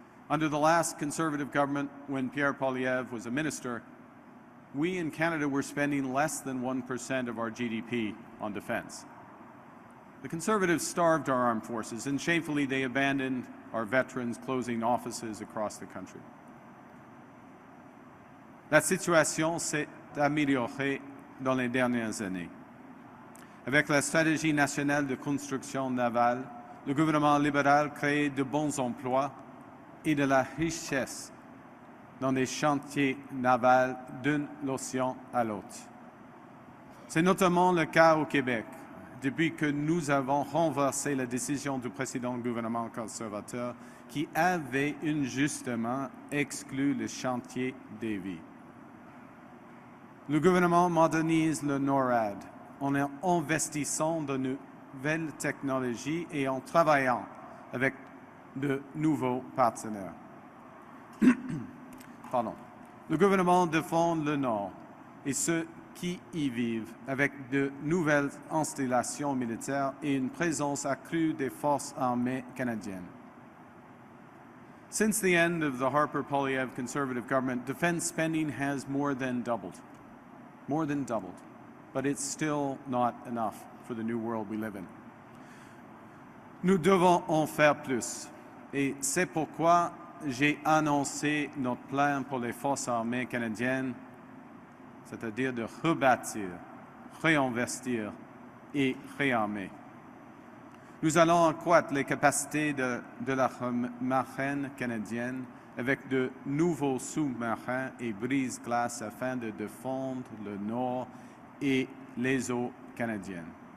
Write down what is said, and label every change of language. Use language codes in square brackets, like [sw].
[en] Under the last Conservative government, when Pierre Poilievre was a minister, we in Canada were spending less than 1% of our GDP on defense. The Conservatives starved our armed forces, and shamefully they abandoned our veterans, closing offices across the country. [fr] La situation s'est améliorée dans les dernières années. Avec la stratégie nationale de construction navale, le gouvernement libéral crée de bons emplois et de la richesse dans des chantiers navals d'un océan à l'autre. C'est notamment le cas au Québec, depuis que nous avons renversé la décision du précédent gouvernement conservateur qui avait injustement exclu le chantier des vies. Le gouvernement modernise le NORAD en investissant de nouvelles technologies et en travaillant avec de nouveaux partenaires. Pardon. Le gouvernement défend le Nord et ceux qui y vivent avec de nouvelles installations militaires et une présence accrue des forces armées canadiennes. [en] Since the end of the Harper-Poilievre Conservative government, defense spending has more than doubled. But it's still not enough for the new world we live in. [fr] Nous devons en faire plus. Et c'est pourquoi j'ai annoncé notre plan pour les forces armées canadiennes, c'est-à-dire de rebâtir, réinvestir et réarmer. Nous allons accroître les capacités de la marine canadienne avec de nouveaux sous-marins et brise-glaces afin de défendre le Nord et les eaux canadiennes.